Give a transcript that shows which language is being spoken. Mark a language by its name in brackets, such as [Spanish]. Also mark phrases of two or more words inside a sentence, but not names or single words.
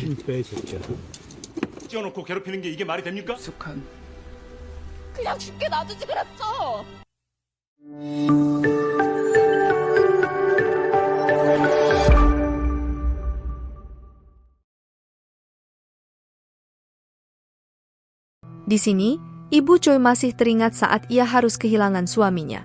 [Korean] 빼, 이 새끼야. 찌어놓고 괴롭히는 게 이게 말이 됩니까? 익숙한 그냥 죽게 놔두지 그랬어. [Indonesian] Di sini, Ibu Choi masih teringat saat ia harus kehilangan suaminya.